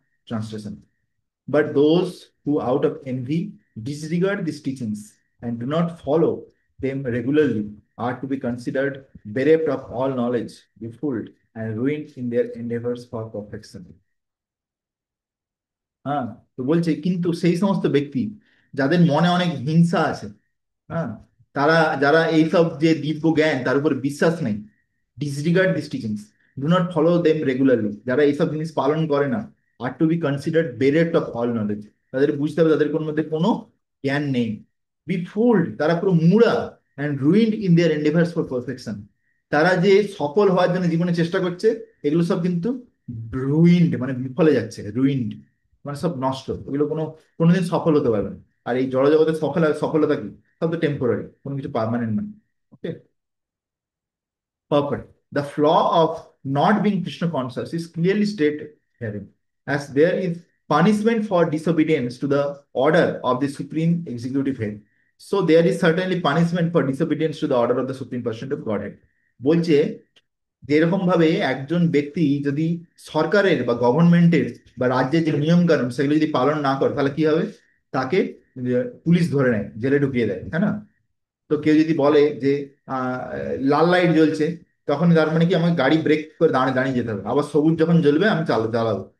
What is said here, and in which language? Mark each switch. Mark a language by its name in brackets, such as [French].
[English] Translation: But those who out of envy disregard these teachings and do not follow them regularly are to be considered bereft of all knowledge, befooled, and ruined in their endeavors for perfection. [Bangla] হ্যাঁ, তো বলছে কিন্তু সেই সমস্ত ব্যক্তি যাদের মনে অনেক হিংসা আছে, হ্যাঁ, তারা, যারা এইসব যে দিব্য জ্ঞান তার উপর বিশ্বাস নেই, [English] disregard this teachings, do not follow them regularly, [Bangla] যারা এইসব জিনিস পালন করে না, [English] are to be considered bereft of all knowledge, [Bangla] তাদের বুঝতে হবে তাদের কোনো মধ্যে কোনো জ্ঞান নেই। বি ফুলড, তারা পুরো মুড়া, [English] and ruined in their endeavours for perfection, [Bangla] তারা যে সফল হওয়ার জন্য জীবনে চেষ্টা করছে, এগুলো সব কিন্তু রুইন্ড, মানে বিফলে যাচ্ছে, রুইন্ড মানে সব নষ্ট, ওগুলো কোনোদিন সফল হতে পারবে না। আর এই জড়জগতের সফলতা কি, সব তো টেম্পোরারি, কোনো কিছু পার্মানেন্ট না। [English] Okay, perfect. The flaw of not being Krishna conscious is clearly stated herein, as there is punishment for disobedience to the order of the supreme executive head. So there is certainly punishment for disobedience to the order of the supreme person of Godhead. বলছে [Bangla] যেরকম ভাবে একজন ব্যক্তি যদি সরকারের বা গভর্নমেন্টের বা রাজ্যের যে নিয়ম কানুন সেগুলো যদি পালন না করে, তাহলে কি হবে? তাকে পুলিশ ধরে নেয়, জেলে ঢুকিয়ে দেয়, তাই না? তো কেউ যদি বলে যে আহ, লাল লাইট জ্বলছে, তখন তার মানে কি আমাকে গাড়ি ব্রেক করে দাঁড়িয়ে দাঁড়িয়ে যেতে হবে, আবার সবুজ যখন জ্বলবে আমি চালাবো।